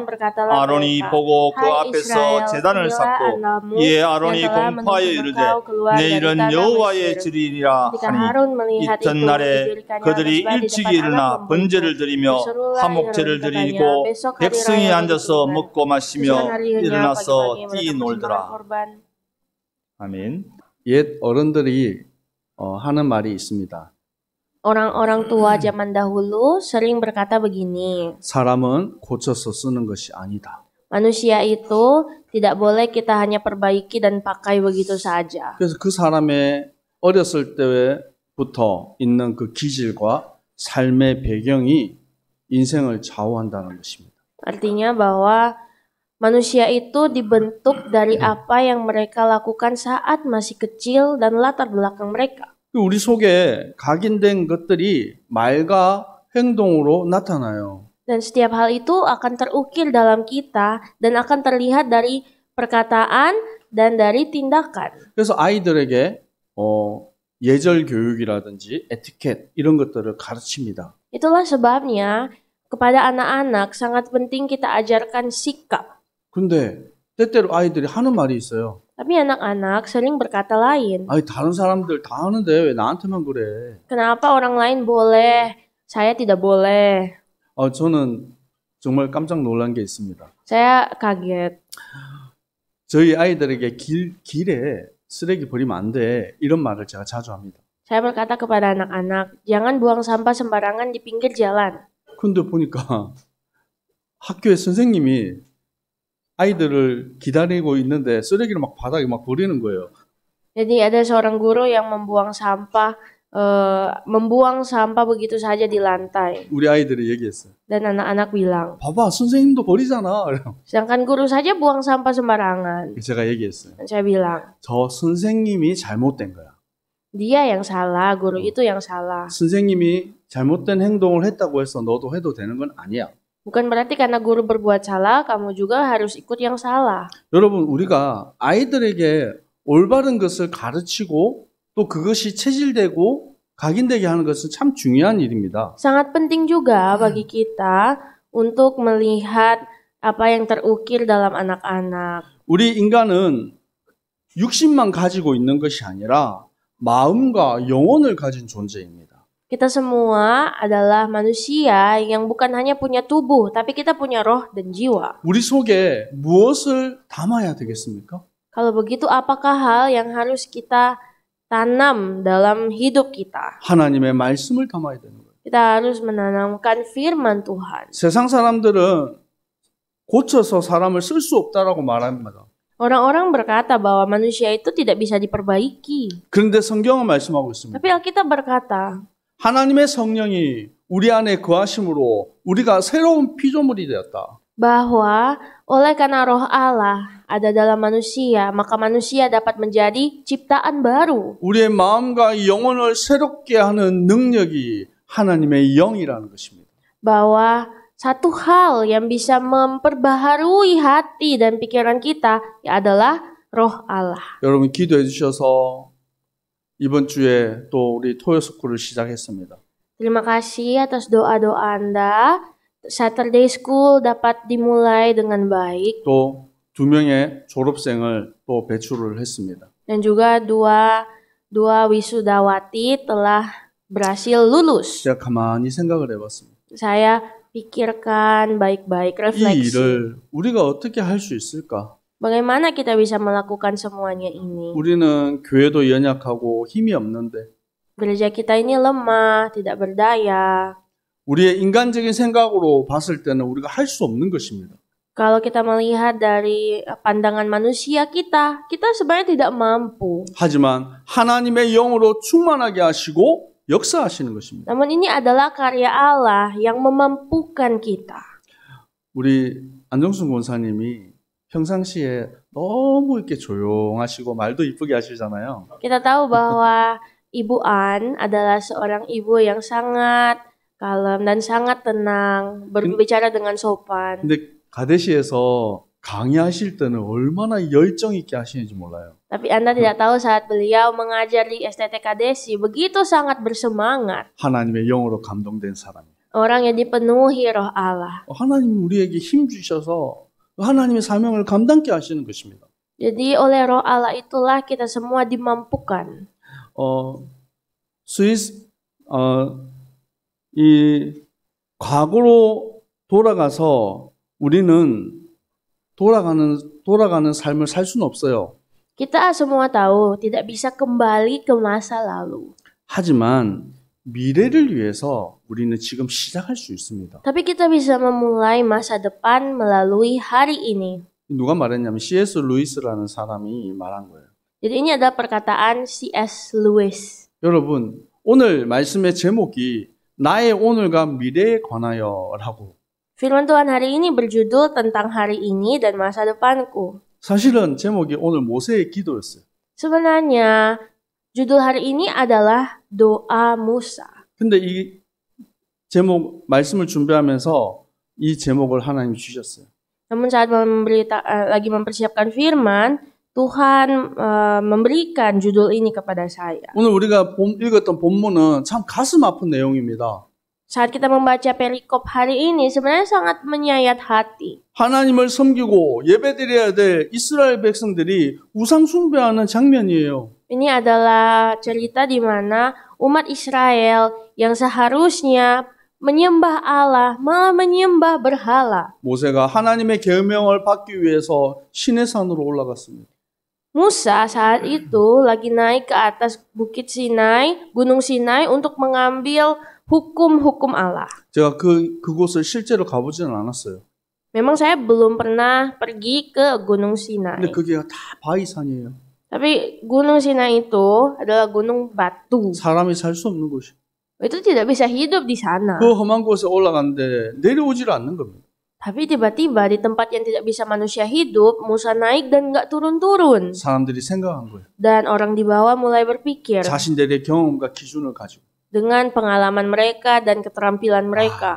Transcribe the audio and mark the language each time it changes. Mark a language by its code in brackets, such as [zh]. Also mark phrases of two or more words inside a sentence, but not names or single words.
[ko] 아론이 보고 그 앞에서 제단을 쌓고 이에 아론이 공포하여 이르되 내일은 여호와의 절이니라 하니 이튿날에 그들이 일찍이 일어나 번제를 드리며 화목제를 드리고 백성이 앉아서 먹고 마시며 일어나서 뛰놀더라. 아멘. 옛 어른들이 하는 말이 있습니다. [id] Orang-orang tua zaman dahulu sering berkata begini. [ko] 사람은 고쳐서 쓰는 것이 아니다. [id] Manusia itu tidak boleh kita hanya perbaiki dan pakai begitu saja. [ko] 그래서 그 사람의 어렸을 때부터 있는 그 기질과 삶의 배경이 인생을 좌우한다는 것입니다. [id] Artinya bahwa manusia itu dibentuk dari apa yang mereka lakukan saat masih kecil dan latar belakang mereka. [ko] 우리 속에 각인된 것들이 말과 행동으로 나타나요. [id] Dan setiap hal itu akan terukir dalam kita dan akan terlihat dari perkataan dan dari tindakan. [ko] 그래서 아이들에게 예절 교육이라든지 에티켓 이런 것들을 가르칩니다. [id] Itulah sebabnya kepada anak-anak sangat penting kita ajarkan sikap. [ko] 근데 때때로 아이들이 하는 말이 있어요. [id] Tapi anak-anak sering berkata lain. [ko] 아니 다른 사람들 다 하는데 왜 나한테만 그래? [id] Kenapa orang lain boleh, saya tidak boleh? [ko] 저는 정말 깜짝 놀란 게 있습니다. [id] Saya kaget. [ko] 저희 아이들에게 길에 쓰레기 버리면 안 돼. 이런 말을 제가 자주 합니다. [id] Saya berkata kepada anak-anak, jangan buang sampah sembarangan di pinggir jalan. [ko] 근데 보니까 학교에 선생님이 아이들을 기다리고 있는데 쓰레기를 막 바닥에 막 버리는 거예요. [id] Jadi ada seorang guru yang membuang sampah begitu saja di lantai. [ko] 우리 아이들이 얘기했어요. [id] Dan anak-anak bilang, [ko] 봐봐, 선생님도 버리잖아. [id] sedangkan guru saja buang sampah sembarangan. [ko] 제가 얘기했어요. [id] Dan saya bilang, [ko] 저 선생님이 잘못된 거야. [id] dia yang salah, guru itu yang salah. [ko] 선생님이 잘못된 행동을 했다고 해서 너도 해도 되는 건 아니야. [id] Bukan berarti karena guru berbuat salah, kamu juga harus ikut yang salah. [ko] 여러분, 우리가 아이들에게 올바른 것을 가르치고 또 그것이 체질되고 각인되게 하는 것은 참 중요한 일입니다. [id] Sangat penting juga bagi kita untuk melihat apa yang terukir dalam anak-anak. [ko] 우리 인간은 육신만 가지고 있는 것이 아니라 마음과 영혼을 가진 존재입니다. [id] Kita semua adalah manusia yang bukan hanya punya tubuh, tapi kita punya roh dan jiwa. [ko] 우리 속에 무엇을 담아야 되겠습니까? [id] Kalau begitu, apakah hal yang harus kita tanam dalam hidup kita? [ko] 하나님의 말씀을 담아야 되는 거예요. [id] Kita harus menanamkan firman Tuhan. [ko] 세상 사람들은 고쳐서 사람을 쓸 수 없다라고 말합니다. [id] Orang-orang berkata bahwa manusia itu tidak bisa diperbaiki. [ko] 그런데 성경은 말씀하고 있습니다. [id] Tapi Alkitab berkata, [ko] 하나님의 성령이 우리 안에 거하심으로 우리가 새로운 피조물이 되었다. [id] bahwa oleh karena roh Allah ada dalam manusia, maka manusia dapat menjadi ciptaan baru. [ko] 우리의 마음과 영혼을 새롭게 하는 능력이 하나님의 영이라는 것입니다. [id] Bahwa satu hal yang bisa memperbaharui hati dan pikiran kita adalah roh Allah. [ko] 여러분 기도해 주셔서 이번 주에 또 우리 토요스쿨을 시작했습니다. [id] Terima kasih atas doa-doa Anda. Saturday School dapat dimulai dengan baik. [ko] 또 2명의 졸업생을 또 배출을 했습니다. [id] Dan juga dua wisudawati telah berhasil lulus. [ko] 제가 가만히 생각을 해봤습니다. [id] Saya pikirkan baik-baik, [ko] 이 [id] refleksi. [ko] 일을 우리가 어떻게 할 수 있을까? [id] Bagaimana kita bisa melakukan semuanya ini? [ko] 우리는 교회도 연약하고 힘이 없는데 [id] Gereja kita ini lemah, tidak berdaya. [ko] 우리의 인간적인 생각으로 봤을 때는 우리가 할 수 없는 것입니다. [id] Kalau kita melihat dari pandangan manusia kita sebenarnya tidak mampu. [ko] 하지만 하나님의 영으로 충만하게 하시고 역사하시는 것입니다. [id] Namun ini adalah karya Allah yang memampukan kita. [ko] 우리 안정순 권사님이 평상시에 너무 이렇게 조용하시고 말도 이쁘게 하시잖아요. [id] Kita tahu bahwa Ibu An adalah seorang ibu yang sangat kalem dan sangat tenang, berbicara dengan sopan. [ko] 근데 가데시에서 강의하실 때는 얼마나 열정 있게 하시는지 몰라요. [id] Tapi Anda tidak tahu saat beliau mengajar di STT Kadesi begitu sangat bersemangat. [ko] 하나님의 영으로 감동된 사람이에요. [id] Orang yang dipenuhi roh Allah. [ko] 하나님이 우리에게 힘 주셔서 하나님의 사명을 감당케 하시는 것입니다. [id] Jadi oleh roh Allah itulah kita semua dimampukan. [ko] 스위스 이 과거로 돌아가서 우리는 돌아가는 삶을 살 수는 없어요. [id] Kita semua tahu tidak bisa kembali ke masa lalu. [ko] 하지만 미래를 위해서 우리는 지금 시작할 수 있습니다. [id] Tapi kita bisa memulai masa depan melalui hari ini. [ko] 누가 말했냐면 C.S. 루이스라는 사람이 말한 거예요. [id] Jadi ini adalah perkataan C.S. Lewis. [ko] 여러분, 오늘 말씀의 제목이 나의 오늘과 미래에 관하여라고. [id] Firman Tuhan hari ini berjudul tentang hari ini dan masa depanku. [ko] 사실은 제목이 오늘 모세의 기도였어요. [id] Sebenarnya judul hari ini adalah doa Musa. [ko] 근데 이 제목 말씀을 준비하면서 이 제목을 하나님 주셨어요. [id] Namun saat lagi mempersiapkan firman, Tuhan memberikan judul ini kepada saya. [ko] 오늘 우리가 읽었던 본문은 참 가슴 아픈 내용입니다. [id] Saat kita membaca perikop hari ini sebenarnya sangat menyayat hati. [ko] 하나님을 섬기고 예배드려야 될 이스라엘 백성들이 우상 숭배하는 장면이에요. [id] Ini adalah cerita di mana umat Israel yang seharusnya menyembah Allah malah menyembah berhala. [ko] 모세가 하나님의 계명을 받기 위해서 시내산으로 올라갔습니다. [id] Musa saat itu lagi naik ke atas bukit Sinai, Gunung Sinai untuk mengambil hukum-hukum Allah. [ko] 제가 그곳을 실제로 가보지는 않았어요. [id] Memang saya belum pernah pergi ke Gunung Sinai. [ko] 근데 그게 다 바위산이에요. [id] Tapi Gunung Sinai itu adalah gunung batu. [ko] 사람이 살 수 없는 곳이. [id] Itu tidak bisa hidup di sana. [ko] 그 험한 곳에 올라갔는데 내려오질 않는 겁니다. [id] Tapi tiba-tiba di tempat yang tidak bisa manusia hidup, Musa naik dan nggak turun-turun. [ko] 사람들이 생각한 거예요. [id] Dan orang di bawah mulai berpikir [ko] 자신들의 경험과 기준을 가지고. [id] dengan pengalaman mereka dan keterampilan mereka.